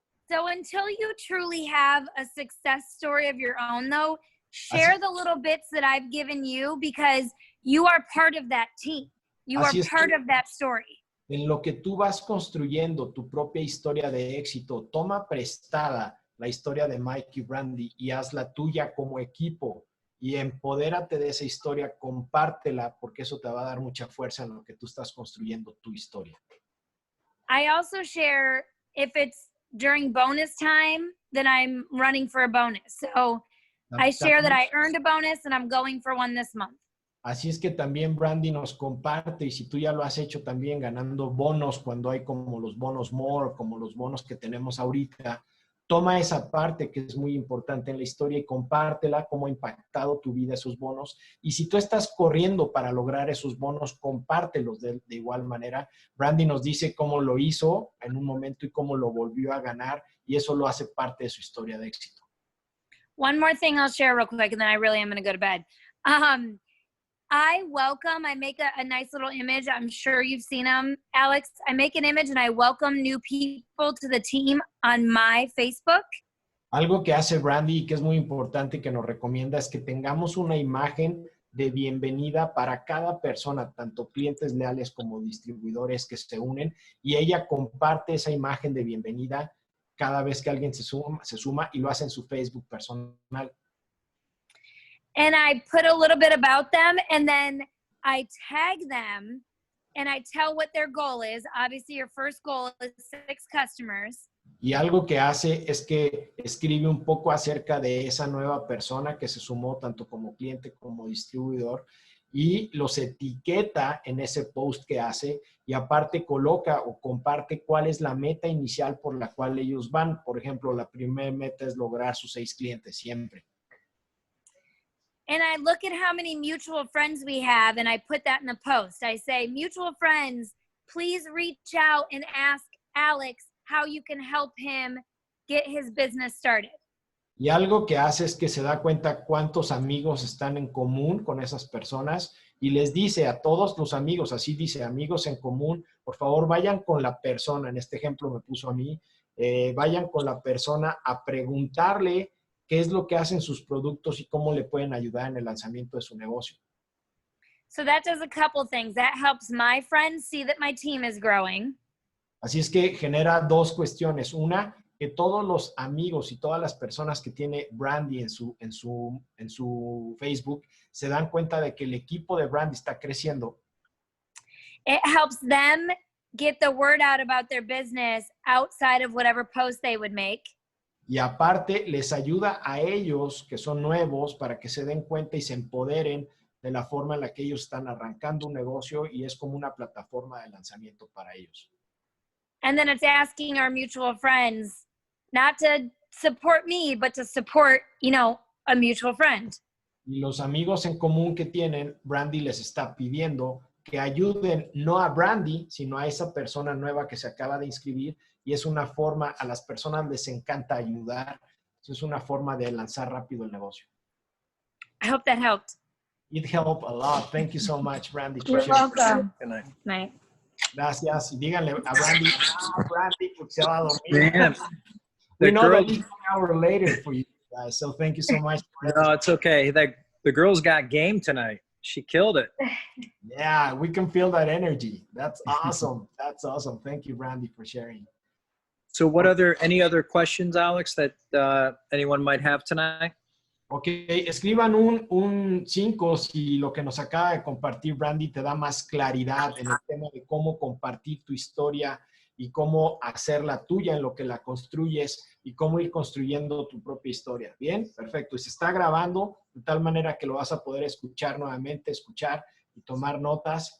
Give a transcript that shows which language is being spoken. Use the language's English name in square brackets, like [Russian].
[English] So until you truly have a success story of your own, though, share the little bits that I've given you because you are part of that team. You are [Spanish] Así es [English] part [Spanish] que [English] of that story. [Spanish] en lo que tú vas construyendo tu propia historia de éxito, toma prestada la historia de Mike y Brandy y hazla tuya como equipo y empodérate de esa historia, compártela porque eso te va a dar mucha fuerza en lo que tú estás construyendo tu historia. [English] I also share if it's during bonus time, then I'm running for a bonus. So I share that I earned a bonus and I'm going for one this month. [Spanish] Así es que también Brandy nos comparte, y si tú ya lo has hecho también ganando bonos cuando hay como los bonos more, como los bonos que tenemos ahorita, toma esa parte que es muy importante en la historia y compártela, cómo ha impactado tu vida esos bonos. Y si tú estás corriendo para lograr esos bonos, compártelos de igual manera. Brandy nos dice cómo lo hizo en un momento y cómo lo volvió a ganar, y eso lo hace parte de su historia de éxito. [English] One more thing I'll share real quick, and then I really am going to go to bed. I make a nice little image. I'm sure you've seen them, Alex. I make an image and I welcome new people to the team on my Facebook. [Spanish] Algo que hace Brandy y que es muy importante y que nos recomienda es que tengamos una imagen de bienvenida para cada persona, tanto clientes leales como distribuidores que se unen, y ella comparte esa imagen de bienvenida cada vez que alguien se suma y lo hace en su Facebook personal. [English] And I put a little bit about them, and then I tag them, and I tell what their goal is. Obviously, your first goal is 6 customers. [Spanish] Y algo que hace es que escribe un poco acerca de esa nueva persona que se sumó tanto como cliente como distribuidor y los etiqueta en ese post que hace y aparte coloca o comparte cuál es la meta inicial por la cual ellos van. Por ejemplo, la primera meta es lograr sus 6 clientes siempre. [English] And I look at how many mutual friends we have, and I put that in the post. I say, mutual friends, please reach out and ask Alex how you can help him get his business started. [Spanish] Y algo que hace es que se da cuenta cuántos amigos están en común con esas personas y les dice a todos los amigos, así dice, amigos en común, por favor vayan con la persona, en este ejemplo me puso a mí, vayan con la persona a preguntarle qué es lo que hacen sus productos y cómo le pueden ayudar en el lanzamiento de su negocio. [English] So that does a couple things. That helps my friends see that my team is growing. [Spanish] Así es que genera 2 cuestiones. Una, que todos los amigos y todas las personas que tiene Brandy en su Facebook se dan cuenta de que el equipo de Brandy está creciendo. [English] It helps them get the word out about their business outside of whatever post they would make. [Spanish] Y aparte les ayuda a ellos que son nuevos para que se den cuenta y se empoderen de la forma en la que ellos están arrancando un negocio y es como una plataforma de lanzamiento para ellos. [English] And then it's asking our mutual friends not to support me, but to support, a mutual friend. [Spanish] Y los amigos en común que tienen, Brandy les está pidiendo que ayuden no a Brandy, sino a esa persona nueva que se acaba de inscribir. Y es una forma, a las personas les encanta ayudar. Es una forma de lanzar rápido el negocio. [English] I hope that helped. It helped a lot. Thank you so much, Brandy. You're welcome. Good night. Night. [Spanish] Gracias. Y díganle a Brandy, Brandy, porque se va a dormir. [English] Man, We the know girl, that it's an hour later for you guys, so thank you so much. no, it's okay. The girl's got game tonight. She killed it. Yeah, we can feel that energy. That's awesome. That's awesome. Thank you, Brandy, for sharing. So any other questions, Alex, that anyone might have tonight? [Spanish] Ok, escriban un 5 si lo que nos acaba de compartir Brandy te da más claridad en el tema de cómo compartir tu historia y cómo hacerla tuya en lo que la construyes y cómo ir construyendo tu propia historia. ¿Bien? Perfecto. Y se está grabando de tal manera que lo vas a poder escuchar nuevamente, escuchar y tomar notas.